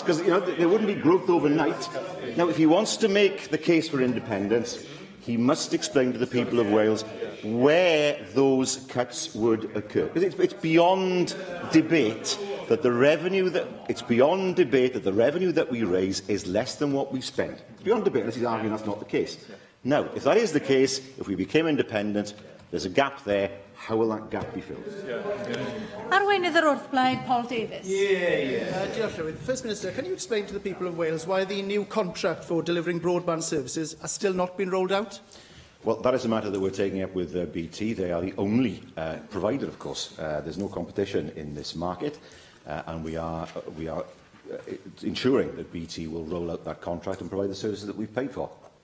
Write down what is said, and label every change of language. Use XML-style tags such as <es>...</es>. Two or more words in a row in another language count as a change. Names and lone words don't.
<en>Because there wouldn't be growth overnight. Now, if he wants to make the case for independence, he must explain to the people of Wales where those cuts would occur. Because it's beyond debate that the revenue that we raise is less than what we spend. It's beyond debate unless he's arguing that's not the case. Now, if that is the case, if we became independent, there's a gap there. How will that gap be filled?</en> <cy>Arweinydd yr wrth blaid, Paul Davies. Diolch, Llywydd.</cy> <en>First Minister, can you explain to the people of Wales why the new contract for delivering broadband services has still not been rolled out? Well, that is a matter that we're taking up with BT. They are the only provider, of course. There's no competition in this market, and we are ensuring that BT will roll out that contract and provide the services that we've paid for.</en>